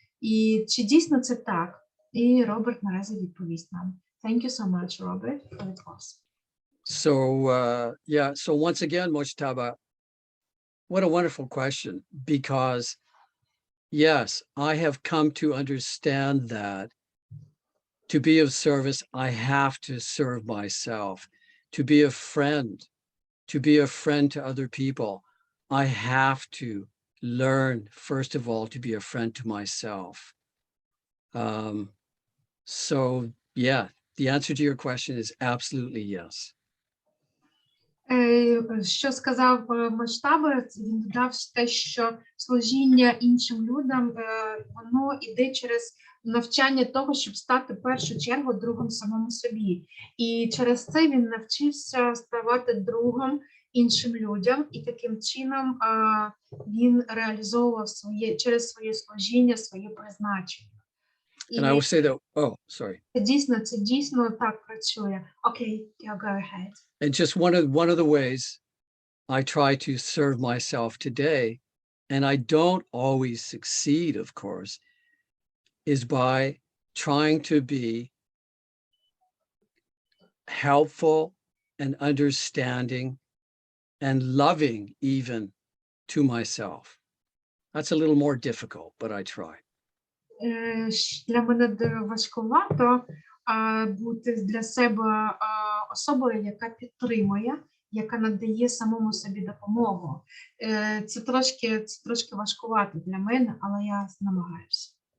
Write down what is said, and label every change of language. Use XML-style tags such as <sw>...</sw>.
<uk>І чи дійсно це так? І Роберт наразі відповість нам.</uk> <en>Thank you so much, Robert, for the class. So, yeah, so once again, Mojtaba, what a wonderful question, because yes, I have come to understand that to be of service, I have to serve myself. To be a friend to other people, I have to learn, first of all, to be a friend to myself. So, yeah, the answer to your question is absolutely yes.</en> <uk>Що сказав Мojtaba, він додав те, що служіння іншим людям, воно йде через навчання того, щоб стати в першу чергу другом самому собі. І через це він навчився ставати другом іншим людям, і таким чином він реалізовував через своє служіння, своє призначення.</uk> <en>And I will say that, oh, sorry.</en> <uk>Це дійсно так працює.</uk> <en>Окей, go ahead. And just one of the ways I try to serve myself today, and I don't always succeed, of course, is by trying to be helpful and understanding and loving even to myself. That's a little more difficult, but I try.</en> <uk>Для мене важкувато бути для себе особою, яка підтримує, яка надає самому собі допомогу. Це трошки важкувато для мене, але я намагаюся.</uk>